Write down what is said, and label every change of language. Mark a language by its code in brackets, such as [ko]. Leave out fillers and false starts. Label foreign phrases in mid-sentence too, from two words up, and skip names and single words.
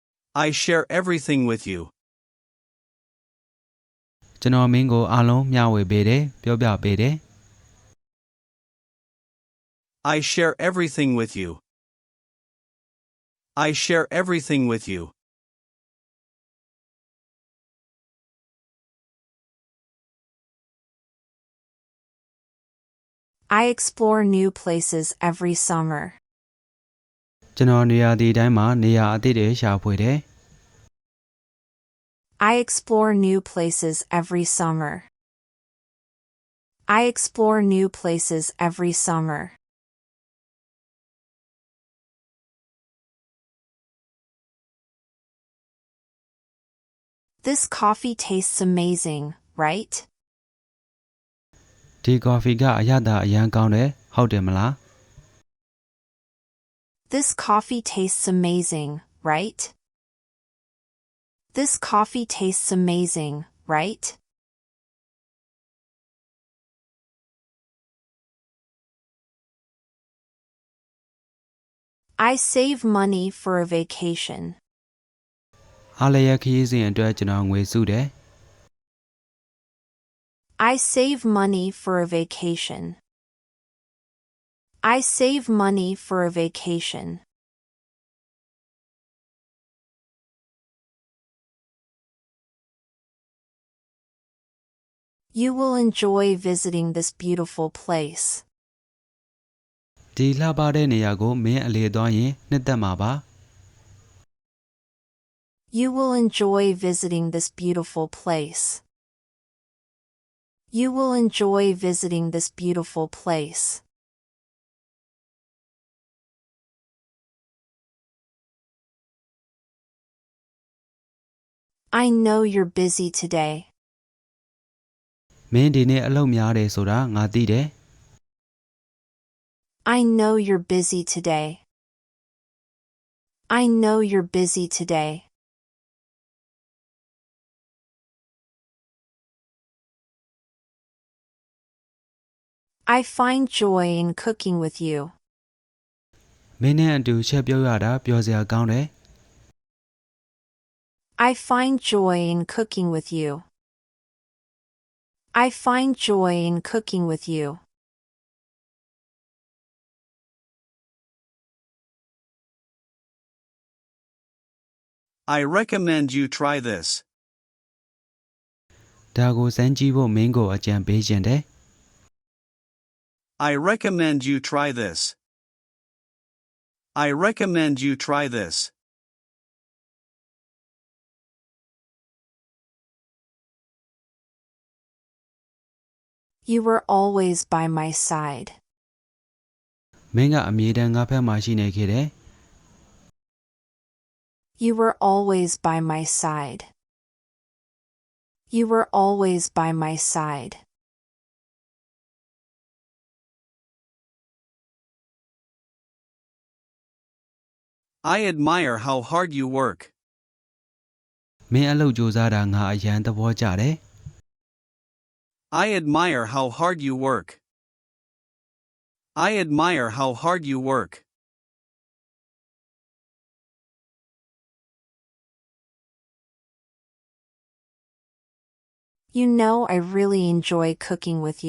[en] I share everything with you. [my] ကျွန်တော်မင်းကိုအားလုံးမျှဝေပေးတယ်ပြောပြပေးတယ် [en] I share everything with you. I share everything with you. I explore new places every summer. [my] ကျွန်တော်နေရာဒီတိုင်းမှာနေရာအသစ်တွေရှာဖွေတယ် [en] I explore new places every summer. I explore new places every summer. This coffee tastes amazing, right? [my] ဒီကော်ဖီကအရသာအရန်ကောင်းတယ်ဟုတ်တယ်မလား [en] This coffee tastes amazing, right? This coffee tastes amazing, right? I save money for a vacation. [my] အားလည်းရခရီးစဉ်အတွက်ကျွန်တော်ငွေစုတယ် [en] I save money for a vacation. I save money for a vacation. You will enjoy visiting this beautiful place. [my] ဒီလှပတဲ့နေရာကိုမင်းအလေသွားရင်နှစ်သက်မှာပါ [en] You will enjoy visiting this beautiful place. You will enjoy visiting this beautiful place. I know you're busy today. [my] မင်းဒီနေ့အလုပ်များတယ်ဆိုတာငါသိတယ် [en] I know you're busy today. I know you're busy today. I find joy in cooking with you. [my] မင်းနဲ့အတူချက်ပြောရတာပျော်စရာကောင်းတယ် [en] I find joy in cooking with you. I find joy in cooking with you. I recommend you try this. [my] ဒါကိုစမ်းကြည့်ဖို့မင်းကိုအကြံပေးခြင်းတယ် [en] I recommend you try this. I recommend you try this. You were always by my side. [my] မင်းကအမြဲတမ်းငါဖက်မှာရှိနေခဲ့တယ် [en] You were always by my side. You were always by my side. I admire how hard you work. [my] မင်းအလုပ်ကြိုးစားတာငါအရန်သဘောကျတယ် [en] I admire how hard you work. I admire how hard you work. You know I really enjoy cooking with you.